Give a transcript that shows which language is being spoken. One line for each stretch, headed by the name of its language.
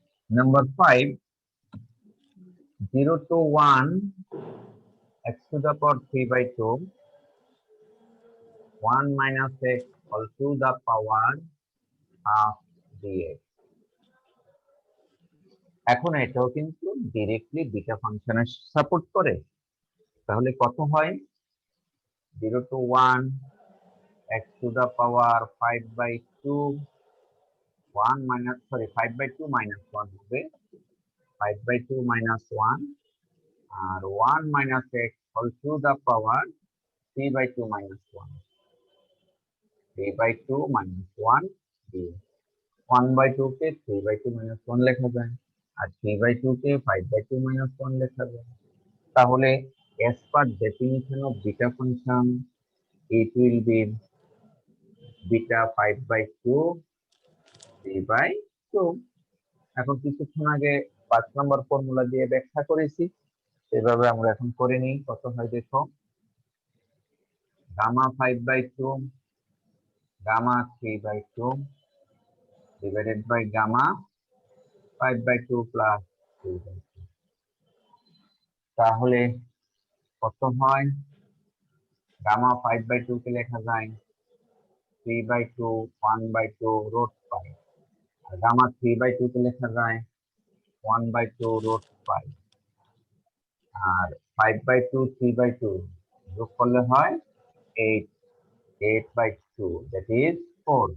English: Number 5, 0 to 1 x to the power 3 by 2, 1 minus x all to the power half dx।
Bangla: এখন এটাও কিন্তু directly beta ফাংশনের support করে। তাহলে কত হয়?
English: 0 to 1 x to the power 5 by 2, 5 by 2 minus 1 হবে, 5 by 2 minus 1, আর 1 minus x all to the power 3 by 2 minus 1, 3 by 2 minus 1 দিয়ে 1 by 2 কে 3 by 2 minus 1 লেখা যায়, আর 3 by 2 কে 5 by 2 minus 1 লেখা যায়। তাহলে as per definition of beta function, it will be beta 5 by 2 3 by 2।
Bangla: এখন কিছুক্ষণ আগে 5 নম্বর formula দিয়ে ব্যাখ্যা করেছি, সেভাবে আমরা এখন করে নিই।
English: কত হয় দেখো, gamma 5 by 2 gamma 3 by 2 divided by gamma 5 by 2 plus 3 by 2।
Bangla: তাহলে কত হয়? গামা 5 by 2 কে লেখা যায় 3 by 2 1 by 2 root 5, আর gamma 3 by 2 কে লেখা যায় 1 by 2 root 5, আর 5 by 2 3 by 2 যোগ করলে হয় 8 by 2, that is 4।